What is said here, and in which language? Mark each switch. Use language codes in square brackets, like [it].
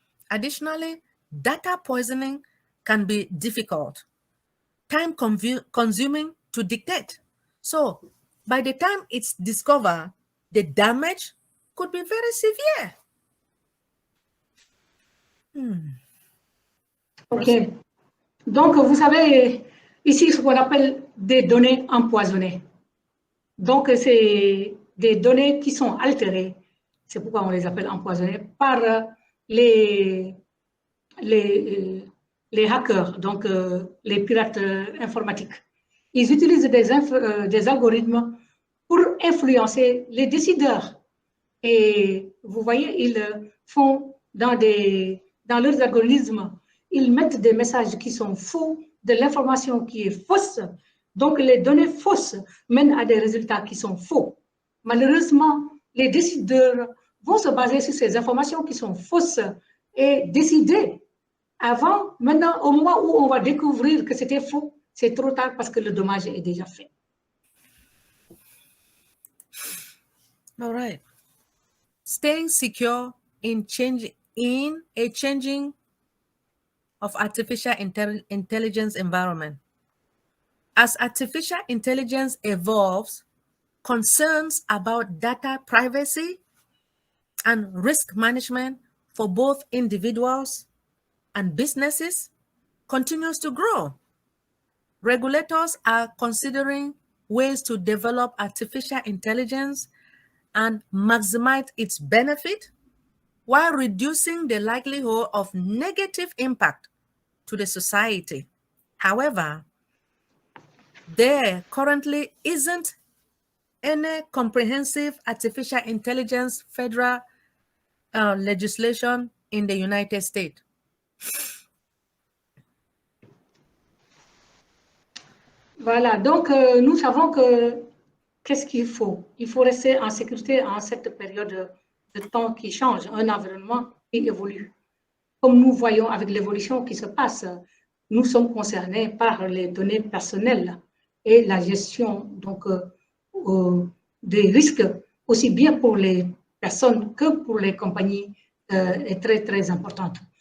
[en] Additionally, data poisoning can be difficult, time-consuming to detect. So, by the time it's discovered, the damage could be very severe. OK. [fr] Donc, vous savez, ici, ce qu'on appelle des données empoisonnées. Donc, c'est des données qui sont altérées. C'est pourquoi on les appelle empoisonnées par les les hackers, donc les pirates informatiques. Ils utilisent des algorithmes pour influencer les décideurs. Et vous voyez, ils font dans leurs algorithmes, ils mettent des messages qui sont faux, de l'information qui est fausse. Donc, les données fausses mènent à des résultats qui sont faux. Malheureusement, les décideurs vont se baser sur ces informations qui sont fausses et décider avant. Maintenant, au moment où on va découvrir que c'était faux, c'est trop tard parce que le dommage est déjà fait. [en] All right. Staying secure in a changing of artificial intelligence environment. As artificial intelligence evolves, concerns about data privacy and risk management for both individuals and businesses continues to grow. Regulators are considering ways to develop artificial intelligence and maximize its benefit while reducing the likelihood of negative impact to the society. However, there currently isn't any comprehensive artificial intelligence federal legislation in the United States. [fr] Voilà, donc nous savons que qu'est-ce qu'il faut? Il faut rester en sécurité en cette période de temps qui change, un environnement qui évolue. Comme nous voyons avec l'évolution qui se passe, nous sommes concernés par les données personnelles et la gestion donc, des risques, aussi bien pour les personnes que pour les compagnies, est très, très importante.